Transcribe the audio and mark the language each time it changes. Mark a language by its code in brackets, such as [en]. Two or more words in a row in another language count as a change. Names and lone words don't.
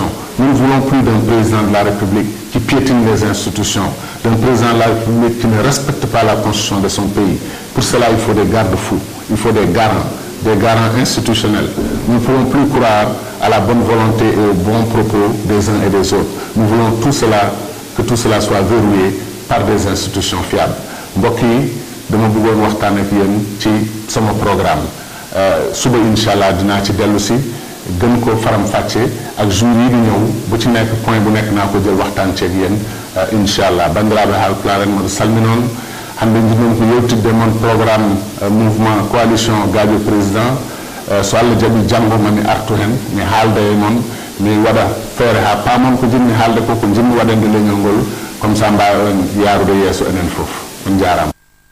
[fr] Nous ne voulons plus d'un président de la République qui piétine les institutions, d'un président de la République qui ne respecte pas la constitution de son pays. Pour cela, il faut des garde-fous, il faut des garants institutionnels. Nous ne pouvons plus croire à la bonne volonté et aux bons propos des uns et des autres. Nous voulons que tout cela soit verrouillé par des institutions fiables. [wo] Mbokk yi dama bëggoon waxtaan ak yéen ci sama programme suba inshallah dinaa ci dellu si gën ko faram-fàcce ak jour yi di ñëw bu ci nekk point bu nekk naa ko jël waxtaan ceeg yéen inshallah [ff] bandiraɓe haalpulaar en mboɗo salminon hande jiɗɗon ko yewtidde moon programme [fr] mouvement coalition [ff] Gadio Président so Allah jaɓi janngo mami artu hen mi haalda e noon mi waɗa feere ha paamon ko jinmi haalde ko jinmi waɗande leñol ngol [fr] comme ça [ff] mbawen yaarude yeeso enen fof on jarama.